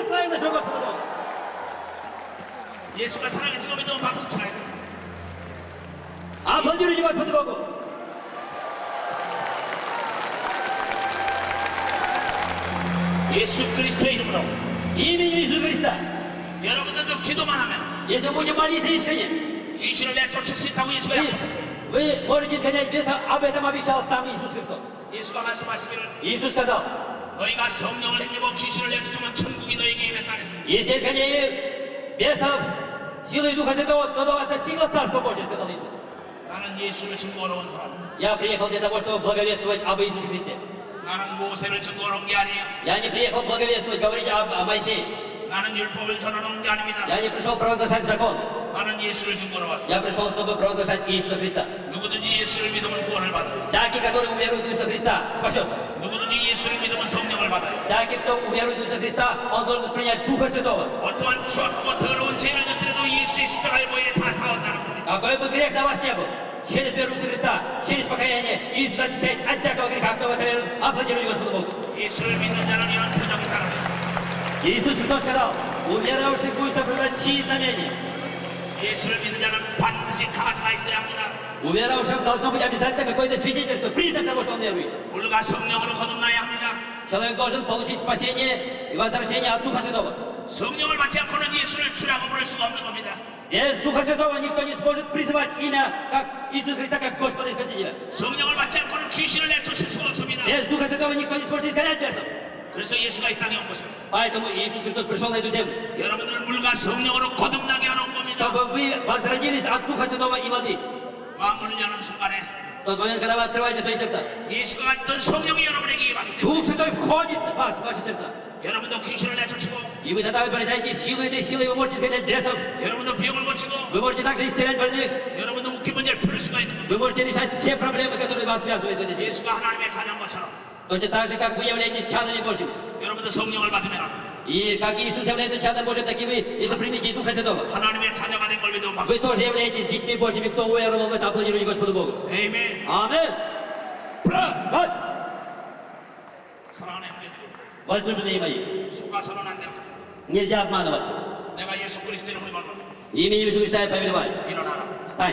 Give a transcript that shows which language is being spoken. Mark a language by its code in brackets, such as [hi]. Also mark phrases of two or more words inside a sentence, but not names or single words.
[ru] Славим нашего Господа Бога. [ko] 예수가 살아계신 거 믿으면 박수 쳐야 돼. [ru] Аплодируйте Господу Богу. [ko] 예수 그리스도의 이름으로 [ru] Именем Иисуса Христа. [ko] 여러분들도 기도만 하면 [ru] Если мы будем молиться искренне, [ko] 귀신을 내쫓을 수 있다고 예수가 약속했어요. [ru] вы можете изгонять беса, об этом обещал сам Иисус Христос. [ko] 예수가 말씀하시기를 [ru] Иисус сказал, [ko] 너희가 성령을 힘입어 귀신을 내쫓으면 천국이 너희에게 임했다 그랬어요. [ru] если изгоняли бесов силой Духа Святого, то до вас достигло Царство Божье, сказал Иисус. [ko] 나는 예수를 증거하러 온 사람. [ru] Я приехал для того, чтобы благовествовать об Иисусе Христе. [ko] 나는 모세를 증거하러 온 게 아니에요. [ru] Я не приехал благовествовать, говорить о Моисее. [ko] 나는 율법을 전하러 온 게 아닙니다. [ru] Я не пришел провозглашать закон. [ko] 나는 예수를 증거하러 왔어요. [ru] Я пришел, чтобы провозглашать Иисуса Христа. [ko] 누구든지 예수를 믿으면 구원을 받아요. [ru] Всякий, который уверует в Иисуса Христа, спасется. [ko] 누구든지 예수를 믿으면 성령을 받아요. [ru] Всякий, кто уверует в Иисуса Христа, он должен принять Духа Святого. [ko] 어떠한 추악하고 더러운 죄를 짓더라도 예수의 십자가의 보혈에 다 사왔다는 겁니다. [ru] Какой бы грех на вас не был, через веру в Иисуса Христа, через покаяние, Иисус очищает от всякого греха. Кто в это верует, аплодируйте Господу Богу. [ko] 예수를 믿는 자는 이런 표정이 있다는 거예요. [ru] Иисус Христос сказал, у верующих будет соблюдать чьи знамения. [ko] 예수를 믿는 자는 반드시 카드가 있어야 합니다. [ru] У верующих должно быть обязательно какое-то свидетельство, признак того, что он верующий. [ko] 물과 성령으로 거듭나야 합니다. [ru] Человек должен получить спасение и возвращение от Духа Святого. [ko] 성령을 받지 않고는 예수를 주라고 부를 수가 없는 겁니다. [ru] Без Духа Святого никто не сможет призывать имя как Иисуса Христа, как Господа и Спасителя. [ko] 성령을 받지 않고는 귀신을 내쫓을 수가 없습니다. [ru] Без Духа Святого никто не сможет изгонять бесов. [ko] 그래서 예수가 이 땅에 온 것은 [ru] Поэтому Иисус Христос пришел на эту землю, [ko] 여러분들을 물과 성령으로 거듭나게 하는 겁니다. [ru] чтобы вы возродились от Духа Святого и воды. [ko] 마음을 여는 순간에 [ru] В тот момент, когда вы открываете свои сердца, [ko] 예수가 갔던 성령이 여러분에게 임하기 때문에 [ru] Дух Святой входит в вас, в ваши сердца. [ko] 여러분도 귀신을 не쫓고 [ru] И вы тогда обретаете силу, этой силой вы можете изгонять бесов. [ko] 여러분도 병을 고치고 [ru] Вы можете также исцелять больных. [ko] 여러분도 웃긴 문제를 풀 수가 있는 겁니다. [ru] Вы можете решать все проблемы, которые вас связывают в этой жизни. [ko] 예수가 하나님의 자녀인 것처럼 [ru] Точно так же, как вы являетесь чадами Божьими. [ko] 여러분도 성령을 받으면 [ru] И как Иисус является чадом Божьим, так и вы, если примете Духа Святого. [ko] 하나님의 자녀가 된 걸 믿으면 [ru] Вы [ko] 박수. [ru] тоже являетесь детьми Божьими. Кто уверовал в это, аплодируйте Господу Богу. [ko] 아멘. [ru] Аминь. 브라. Вот. возлюбленные мои, [ko] 속아서는 안 됩니다. [ru] нельзя обманываться. [ko] 내가 예수 그리스도 이름으로 말로 [ru] Именем Иисуса Христа я повелеваю. [ko] 일어나라. [ru] Встань.